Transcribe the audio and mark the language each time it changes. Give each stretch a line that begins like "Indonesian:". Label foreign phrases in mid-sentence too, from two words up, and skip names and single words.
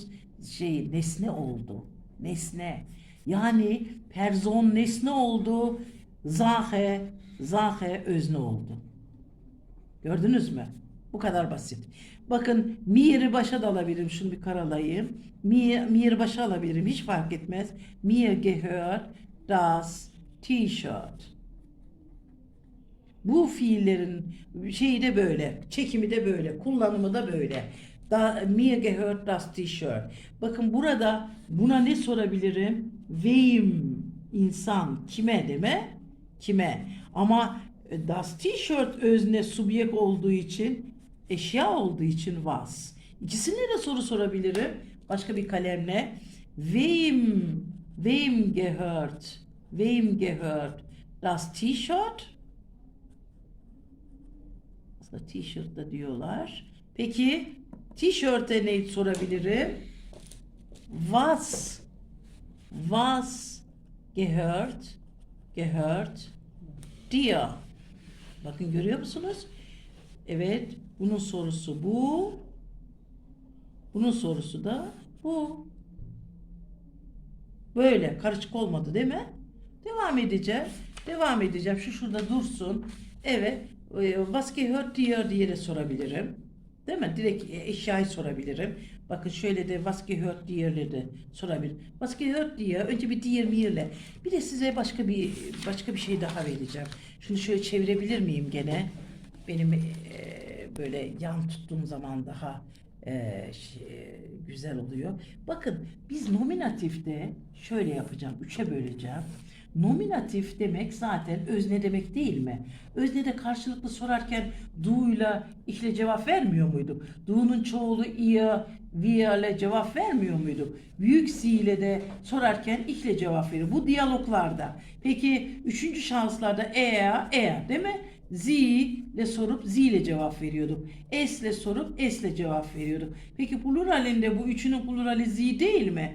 Turkish: Nesne oldu. Nesne. Yani person nesne oldu. Sache özne oldu. Gördünüz mü? Bu kadar basit. Bakın, mir'i başa da alabilirim. Şunu bir karalayayım. Mir başa alabilirim. Hiç fark etmez.
German: Mir gehört das T-shirt.
Turkish: Bu fiillerin şeyi de böyle, çekimi de böyle, kullanımı da böyle.
German: Mir gehört das T-shirt.
Turkish: Bakın, burada buna ne sorabilirim? Wem, insan, kime deme? Kime? Ama das T-shirt özne subjekt olduğu için, eşya olduğu için was. İkisine de soru sorabilirim. Başka bir kalemle.
German: Wem gehört das T-shirt?
Turkish: Aslında T-shirt da diyorlar. Peki T-shirt'e ne sorabilirim?
German: Was gehört dir?
Turkish: Bakın, görüyor musunuz? Evet, bunun sorusu bu. Bunun sorusu da bu. Böyle karışık olmadı değil mi? Devam edeceğim. Devam edeceğim. Şu şurada dursun. Evet.
German: Was gehört dir
Turkish: diye de sorabilirim. Değil mi? Direkt eşyayı sorabilirim. Bakın, şöyle de
German: was gehört dir'le
Turkish: de sorabilirim.
German: Was gehört dir?
Turkish: Önce bir
German: dir mir'le.
Turkish: Bir de size başka bir şey daha vereceğim. Şunu şöyle çevirebilir miyim gene? Benim böyle yan tuttuğum zaman daha güzel oluyor. Bakın, biz nominatifte şöyle yapacağım. Üçe böleceğim. Nominatif demek zaten özne demek değil mi? Öznede karşılıklı sorarken du'yla ihle cevap vermiyor muyduk? Du'nun çoğulu ihr, wir ile cevap vermiyor muyduk? Büyük si ile de sorarken ihle cevap veriyor. Bu diyaloglarda. Peki üçüncü şahıslarda eğer değil mi? Sie ile sorup sie ile cevap veriyorduk. Es ile sorup es ile cevap veriyorduk. Peki pluralinde bu üçünün plurali sie değil mi?